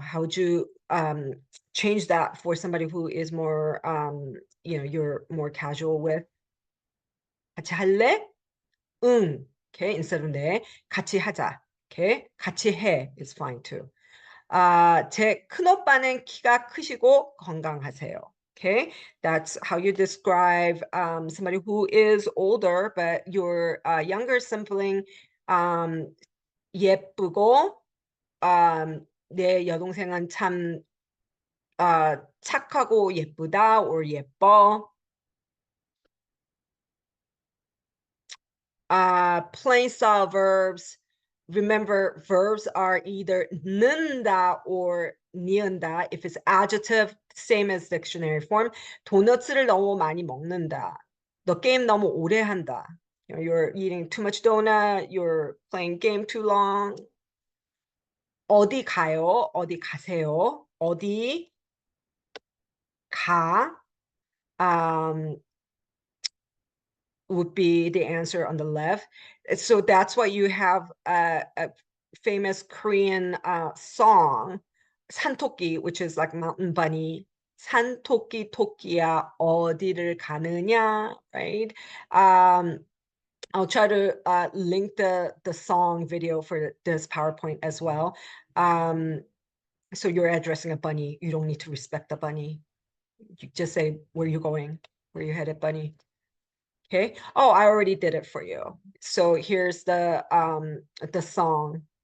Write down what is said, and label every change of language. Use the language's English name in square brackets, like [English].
[English] How would you change that for somebody who is more, you're more casual with? [Korean] 같이 할래? 응. [English] Okay, instead of 네, [Korean] 같이 하자. [English] Okay, [Korean] 같이 해 [English] is fine too. [Korean] 제 큰오빠는 키가 크시고 건강하세요. [English] Okay, that's how you describe somebody who is older, but your younger sibling [Korean] 예쁘고 내 여동생은 참 착하고 예쁘다 [English] or 예뻐. Plain style verbs. Remember, verbs are either 는다 or 니은다. If it's adjective, same as dictionary form. [Korean] 도너츠를 너무 많이 먹는다. 너 게임 너무 오래 한다. [English] You're eating too much donut. You're playing game too long. [Korean] 어디 가요? 어디 가세요? 어디 가? [English] Would be the answer on the left. So that's why you have a famous Korean song, 산토끼, which is like mountain bunny. [Korean] 산토끼 토끼야 어디를 가느냐, right? [English] I'll try to link the song video for this PowerPoint as well. So you're addressing a bunny. You don't need to respect the bunny. You just say, where are you going? Where are you headed, bunny? Okay. Oh, I already did it for you. So here's the song.